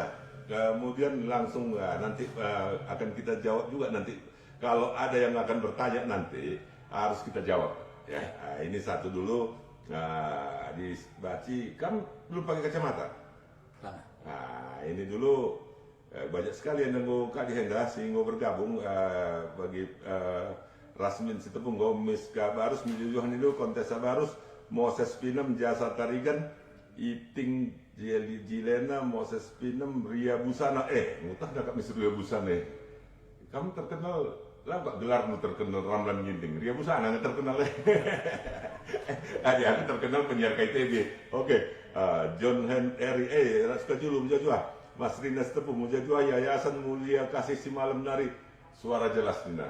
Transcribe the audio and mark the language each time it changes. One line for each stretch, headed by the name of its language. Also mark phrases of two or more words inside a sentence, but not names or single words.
Indonesian: Kemudian langsung nanti akan kita jawab juga nanti. Kalau ada yang akan bertanya nanti harus kita jawab. Ya, ini satu dulu. Nah, di Baci kan belum pakai kacamata. Lah, Nah, ini dulu banyak sekali yang nunggu Kak Dihenda sehingga bergabung bagi Rasmin Sitepunggo, Miska Barus, Mijujuhan itu Kontesa Barus, Moses Pinem, Jasa Tarigan, Iting Jilena, Moses Pinem, Ria Busana. Ngutah dah Kak Miss Ria Busana. Kamu terkenal, lah Kak gelarmu terkenal Ramlan Ginting. Ria Busana nggak terkenal. Aku terkenal penyiar KTB. Oke, John Henry Raska Julu Mujajua, Mas Rina Stepu Mujajua, Yayasan Mulia Kasih Si Malam Nari, suara jelas Nina.